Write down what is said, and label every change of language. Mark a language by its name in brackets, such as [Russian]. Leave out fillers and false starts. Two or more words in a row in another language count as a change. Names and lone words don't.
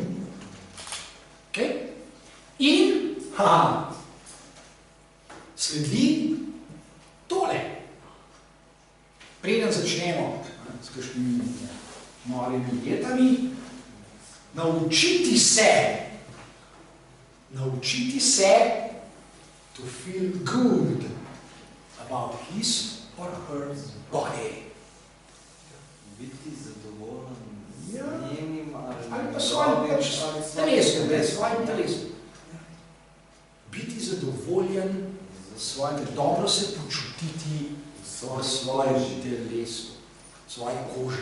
[Slovenian] Okay? In sledi tole. Preden začnemo s kakšnimi novimi dietami, naučiti se [English] to feel good about his or her body. [Slovenian] Biti zadovoljen Ja. z njenim Ali pa svojim telesom. Biti zadovoljen z svojim, dobro se počutiti v svojem telesu, v svoji koži.